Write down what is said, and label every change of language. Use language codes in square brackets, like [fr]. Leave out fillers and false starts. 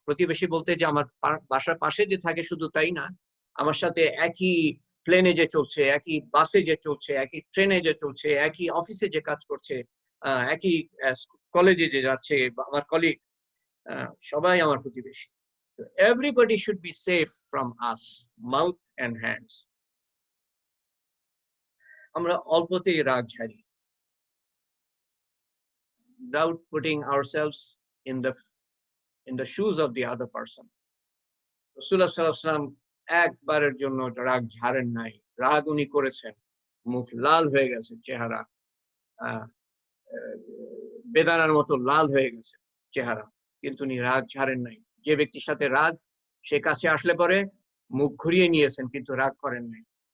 [bn] প্রতিবেশী বলতে যে আমার বাসার পাশে যে থাকে শুধু তাই না, আমার সাথে একই প্লেনে যে চলছে, একই বাসে যে চলছে, একই ট্রেনে যে চলছে, একই অফিসে যে কাজ করছে, একই কলেজে যে যাচ্ছে, আমার কলিগ, সবাই আমার প্রতিবেশী। [en] Everybody should be safe from us, mouth and hands. [bn] আমরা অল্পতেই রাগ ঝাড়ি, [en] without putting ourselves in the shoes of the other person. [bn] রাসূলুল্লাহ সাল্লাল্লাহু আলাইহি ওয়াসাল্লাম একবারের জন্য রাগ ঝাড়েন নাই। রাগ উনি করেছেন, মুখ লাল হয়ে গেছে, চেহারা আহ বেদানার মতো লাল হয়ে গেছে চেহারা, কিন্তু উনি রাগ ঝাড়েন নাই। যে ব্যক্তির সাথে রাগ, সে কাছে আসলে পরে মুখ ঘুরিয়ে নিয়েছেন, কিন্তু রাগ করেন নাই।